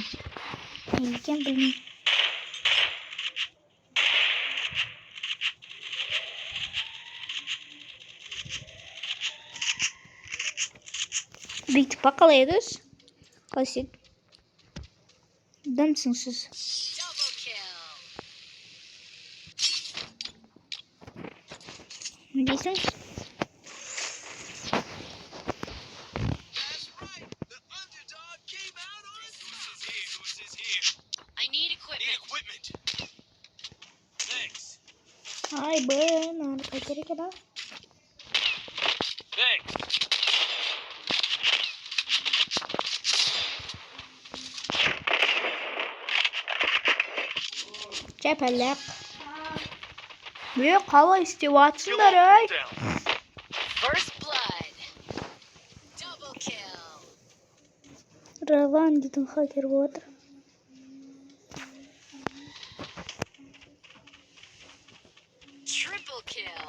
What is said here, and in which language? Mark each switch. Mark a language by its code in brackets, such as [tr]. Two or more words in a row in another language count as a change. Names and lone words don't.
[kk] Неліктен білмеймін. Бүйтіп па қалай едіңіз? Қалай істеді? Дымсың сіз. [en] Double kill. [kk] Не дейсіңіз? [en] That's right. The underdog came out on top. Who's this here? I need Need equipment. equipment. Thanks. [kk] Ай, [ru] блин, надо [kk] керек еді. [en] Thanks. [kk] Чапалақ. Қалай істеп атсыңдар, ай? [en] First blood. Double kill. [kk] Раван дейтін хакер отыр. [en] Triple kill.